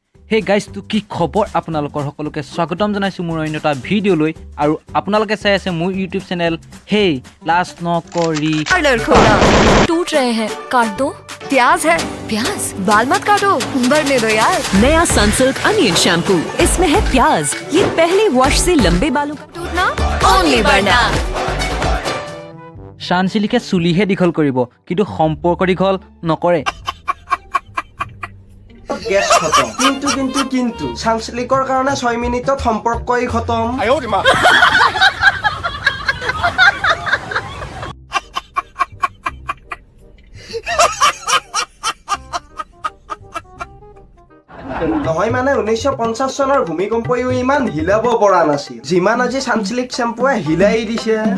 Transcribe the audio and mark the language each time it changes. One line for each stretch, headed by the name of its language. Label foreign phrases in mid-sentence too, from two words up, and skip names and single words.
English: hey guys
Assamese: তো কি খবৰ আপোনালোকৰ সকলোকে স্বাগতম জনাইছো মোৰ অন্য এটা ভিডিঅ'লৈ আৰু আপোনালোকে চাই আছে মোৰ ইউটিউব চেনেল হে লাজ নকৰি
Hindi: पार्लर खोला टूट रहे हैं काट दो प्याज है प्याज बाल मत काटो भरने दो यार नया सनसिल्क अनियन शैम्पू इसमें है प्याज ये पहले वॉश से लंबे बालों का टूटना ओनली बढ़ना
Assamese: শানচিলিকে চুলিহে দীঘল কৰিব কিন্তু সম্পৰ্ক দীঘল নকৰে গেছ খতম কিন্তু সানসিল্কৰ কাৰণে 6 মিনিটত সম্পৰ্কই খতম নহয় মানে 1950 চনৰ ভূমিকম্পইও ইমান হিলাব পৰা নাছিল যিমান আজি সানসিল্ক শ্যাম্পুৱে হিলাই দিছে